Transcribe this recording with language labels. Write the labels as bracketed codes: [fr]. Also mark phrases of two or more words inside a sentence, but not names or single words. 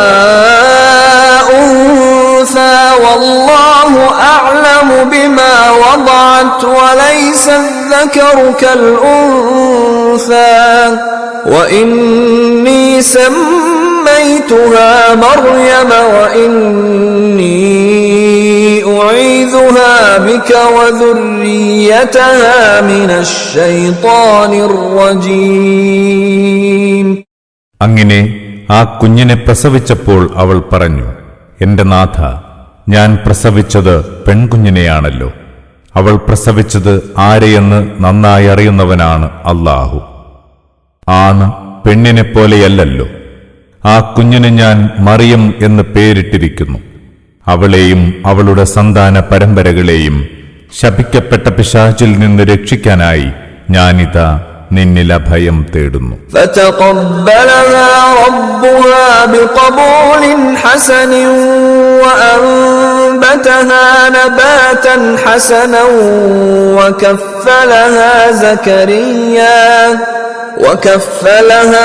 [ar] أنثى والله أعلم بما وضعت وليس الذكر كالأنثى وإني سميتها مريم وإني أعيذها بك وذريتها من الشيطان الرجيم. [ml] അങ്ങനെ ആ കുഞ്ഞിനെ പ്രസവിച്ചപ്പോൾ അവൾ പറഞ്ഞു, എന്റെ നാഥ, ഞാൻ പ്രസവിച്ചത് പെൺകുഞ്ഞിനെയാണല്ലോ. അവൾ പ്രസവിച്ചത് ആരെയെന്ന് നന്നായി അറിയുന്നവനാണ് അല്ലാഹു. ആണ് പെണ്ണിനെപ്പോലെയല്ലല്ലോ. ആ കുഞ്ഞിന് ഞാൻ മറിയം എന്ന് പേരിട്ടിരിക്കുന്നു. അവളെയും അവളുടെ സന്താന പരമ്പരകളെയും ശപിക്കപ്പെട്ട പിശാചിൽ നിന്ന് രക്ഷിക്കാനായി ഞാനിതാ നിന്നിൽ അഭയം തേടുന്നു. [ar] فتقبلها ربها بقبول حسن وأنبتها نباتا حسنا وكفلها